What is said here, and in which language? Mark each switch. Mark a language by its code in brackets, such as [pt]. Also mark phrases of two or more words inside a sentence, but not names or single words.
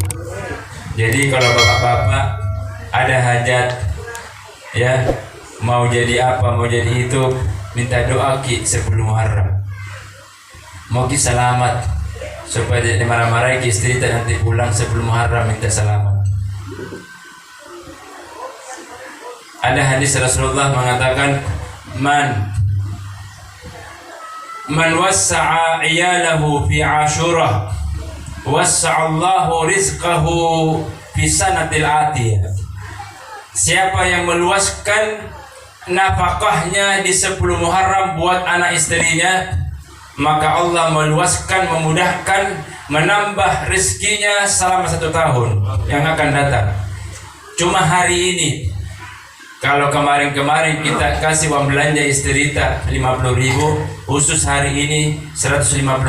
[id] Jadi kalau bapak-bapak ada hajat ya, mau jadi apa, mau jadi itu, minta doa ki 10 Muharram. Mau ki selamat supaya tidak dimarah-marahi ki istri nanti pulang 10 Muharram minta selamat. Ada hadis Rasulullah mengatakan, [ar] من وسع عياله في عاشوراء وسع الله رزقه في السنة الآتية. [id] Siapa yang meluaskan nafkahnya di 10 Muharram buat anak istrinya, maka Allah meluaskan, memudahkan, menambah rezekinya selama 1 tahun yang akan datang. Cuma hari ini, kalau kemarin-kemarin kita kasih uang belanja istri kita 50.000, khusus hari ini 150.000.